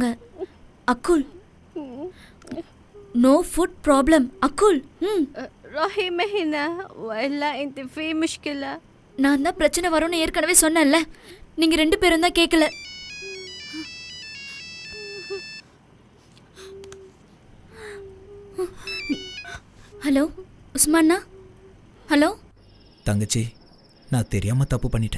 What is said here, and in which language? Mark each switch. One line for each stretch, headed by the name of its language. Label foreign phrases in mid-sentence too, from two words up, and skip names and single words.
English: அக்குல், no food problem. அக்குல்,
Arabic: روحي ما هنا وإلا أنت في مشكلة.
Tamil: நான் தான் பிரச்சனை வரும்னு ஏற்கனவே சொன்னேன்ல, நீங்க 2 பேரும் தான் கேட்கல. ஹலோ உஸ்மான்னா? ஹலோ தங்கச்சி, நான் தெரியாமல் தப்பு பண்ணிட்டேன்.